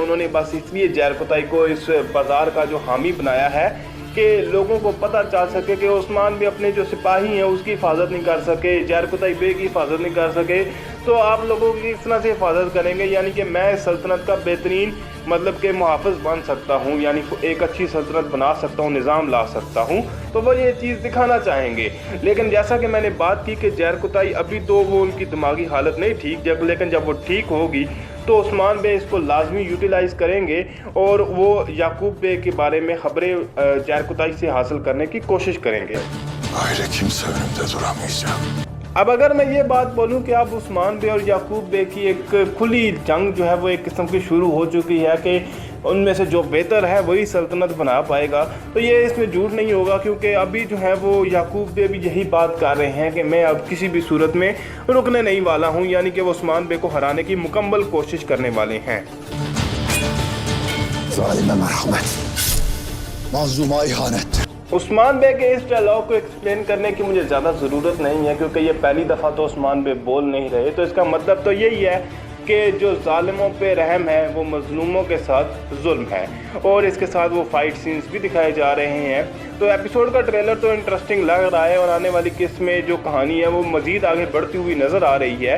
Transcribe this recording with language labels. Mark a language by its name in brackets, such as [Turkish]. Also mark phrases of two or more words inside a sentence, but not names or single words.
[Urdu] انہوں نے بس اس لیے زرقتائی کو اس بازار کا جو حامی بنایا ہے کہ لوگوں کو پتہ چل سکے کہ عثمان بھی اپنے جو سپاہی ہیں اس کی حفاظت نہیں کر سکے، زرقتائی بے کی حفاظت نہیں کر سکے، تو آپ لوگوں کی اس طرح سے حفاظت کریں گے، یعنی کہ میں سلطنت کا بہترین مطلب کہ محافظ بن سکتا ہوں، یعنی ایک اچھی سلطنت بنا سکتا ہوں، نظام لا سکتا ہوں، تو وہ یہ چیز دکھانا چاہیں گے. لیکن جیسا کہ میں نے بات کی کہ زرقتائی ابھی تو وہ ان کی دماغی حالت نہیں ٹھیک، لیکن جب وہ ٹھیک ہوگی تو عثمان بے اس کو لازمی یوٹیلائز کریں گے اور وہ یعقوب بے کے بارے میں خبریں زرقتائی سے حاصل کرنے کی کوشش کریں گے. [Turkish] Gayrı kimse önümde duramayacak. [Urdu] اب اگر میں یہ بات بولوں کہ اب عثمان بے اور یعقوب بے کی ایک کھلی جنگ جو ہے وہ ایک قسم کی شروع ہو چکی ہے کہ ان میں سے جو بہتر ہے وہی سلطنت بنا پائے گا، تو یہ اس میں جھوٹ نہیں ہوگا، کیونکہ ابھی جو ہے وہ یعقوب بے بھی یہی بات کر رہے ہیں کہ میں اب کسی بھی صورت میں رکنے نہیں والا ہوں، یعنی کہ وہ عثمان بے کو ہرانے کی مکمل کوشش کرنے والے ہیں. [Turkish] Zalime merhamet, mazluma ihanet. [Urdu] عثمان بے کے اس ڈائیلاگ کو ایکسپلین کرنے کی مجھے زیادہ ضرورت نہیں ہے، کیونکہ یہ پہلی دفعہ تو عثمان بے بول نہیں رہے، تو اس کا مطلب تو یہی ہے کہ جو ظالموں پے رحم ہے وہ مظلوموں کے ساتھ ظلم ہے، اور اس کے ساتھ وہ [English] fight scenes [Urdu] بھی دکھائے جا رہے ہیں. تو ایپیسوڈ کا ٹریلر تو انٹرسٹنگ لگ رہا ہے اور آنے والی قسط میں جو کہانی ہے وہ مزید آگے بڑھتی ہوئی نظر آ رہی ہے.